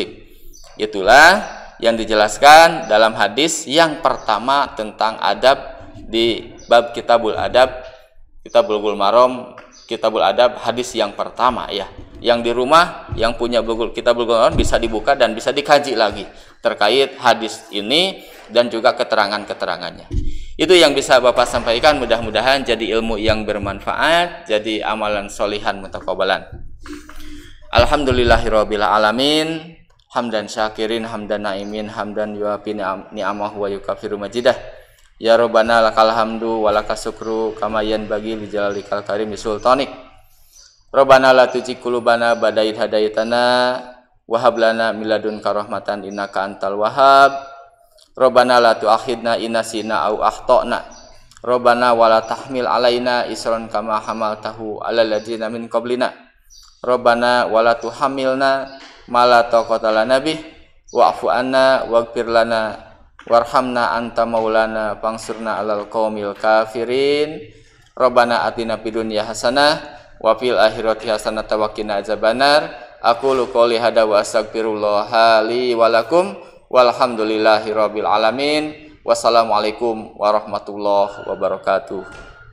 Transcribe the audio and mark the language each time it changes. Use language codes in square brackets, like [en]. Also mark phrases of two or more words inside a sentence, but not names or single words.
[id] Itulah yang dijelaskan dalam hadis yang pertama tentang adab di bab Kitabul Adab, Kitab Bulughul Maram, Kitabul Adab, hadis yang pertama ya. Yang di rumah yang punya Kitab Bulughul Maram bisa dibuka dan bisa dikaji lagi terkait hadis ini dan juga keterangan-keterangannya. Itu yang bisa Bapak sampaikan, mudah-mudahan jadi ilmu yang bermanfaat, jadi [ar] عملا صالحا متقبلا. الحمد لله رب العالمين حمدا شاكرين حمدا ناعمين حمدا يوافي نعمه ويكافئ مزيده. يا ربنا لك الحمد ولك الشكر كما ينبغي لجلالك الكريم سلطانك. ربنا لا تزغ قلوبنا بعد إذ هديتنا وهب لنا من لدنك رحمة إنك أنت الوهاب. ربنا لا تؤاخذنا إن نسينا أو أخطأنا. ربنا ولا تحمل علينا إصرا كما حملته على الذين من قبلنا. ربنا ولا تحملنا ما لا طاقة لنا به واعف عنا واغفر لنا وارحمنا أنت مولانا فانصرنا على القوم الكافرين. ربنا آتنا في الدنيا حسنة وفي الآخرة حسنة وقنا عذاب النار. أقول قولي هذا وأستغفر الله لي ولكم. والحمد لله رب العالمين. والسلام عليكم ورحمة الله وبركاته.